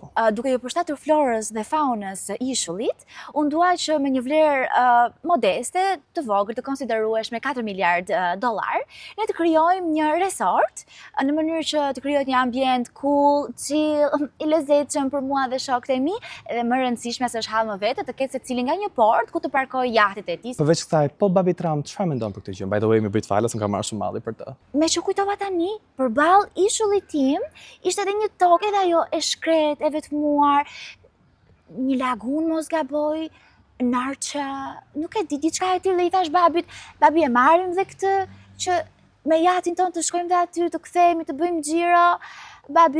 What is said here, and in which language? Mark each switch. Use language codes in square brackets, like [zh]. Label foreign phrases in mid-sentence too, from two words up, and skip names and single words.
[sq] Duke ju përshtatur florës dhe faunës së ishullit, unë dua që me një vlerë modeste, të vogël, të konsiderueshme, $4 miliard, ne të krijojmë një resort në mënyrë që të krijohet një ambient [en] cool, chill, [sq] i lezetshëm për mua dhe shokët e mi, dhe më rëndësishme se është hall më vete, të ketë secili nga një port ku të parkojë jahtet e tij. Përveç kësaj, po babi Trump çfarë mendon për këtë gjë? [en] By the way, [sq] më bëj falas, më ka marrë shumë malli për të. Me që kujtova tani, përballë ishullit tim, ishte edhe një tokë edhe ajo e shkret, e vetmuar, një lagun mos gaboj, narça, nuk e di, diçka e tillë, i thash babit, babi e marrim dhe këtë, që me jatin ton të shkojmë dhe aty, të kthehemi, të bëjmë xhiro.